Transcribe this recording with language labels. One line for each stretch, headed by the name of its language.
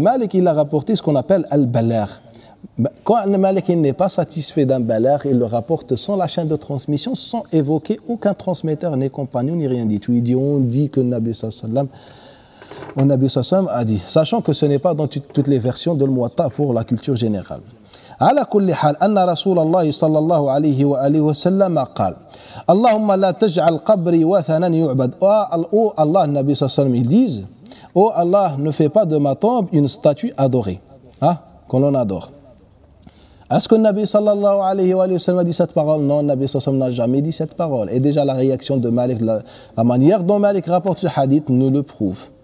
French: Malik, il a rapporté ce qu'on appelle al-balagh. Quand Malik n'est pas satisfait d'un balagh, il le rapporte sans la chaîne de transmission, sans évoquer aucun transmetteur, ni compagnon, ni rien du tout. Il dit, on dit que le Nabi sallallahu a dit, sachant que ce n'est pas dans toutes les versions de l'Muwatta pour la culture générale.
Arabic: على كل حال أن رسول الله صلى الله عليه وآله وسلم قال اللهم لا تجعل قبري وثنا يعبد.
French: Oh Allah, le Nabi sallallahu alayhi wa sallam, ils disent, oh Allah, ne fais pas de ma tombe une statue adorée, qu'on l'on adore. Est-ce que le Nabi sallallahu alayhi wa sallam a dit cette parole? Non, le Nabi sallallahu alayhi wa sallam n'a jamais dit cette parole. Et déjà la réaction de Malik, la manière dont Malik rapporte ce hadith nous le prouve.